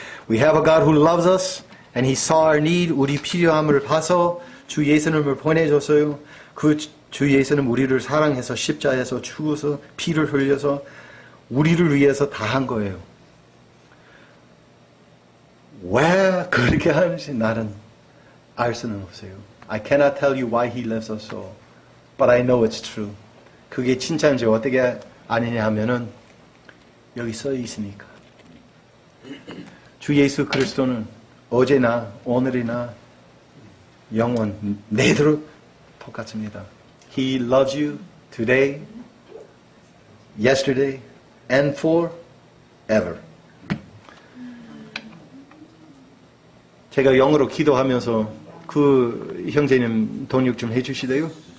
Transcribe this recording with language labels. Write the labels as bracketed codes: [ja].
[en] We have a God who loves us and He saw our need. [ko] 우리 필요함을 봐서 주 예수님을 보내줬어요. 그 주 예수님 우리를 사랑해서 십자에서 죽어서 피를 흘려서 우리를 위해서 다 한 거예요. 왜 그렇게 하는지 나는 알 수는 없어요. [en] I cannot tell you why He loves us so, but I know it's true. [ko] 그게 진짜인지 어떻게 아느냐 하면은 여기 써 있으니까. 주 예수 그리스도는 어제나 오늘이나 영원 내도록 똑같습니다. [en] He loves you today, yesterday, and forever. [ko] 제가 영어로 기도하면서 그 형제님 동력 좀 해주시대요?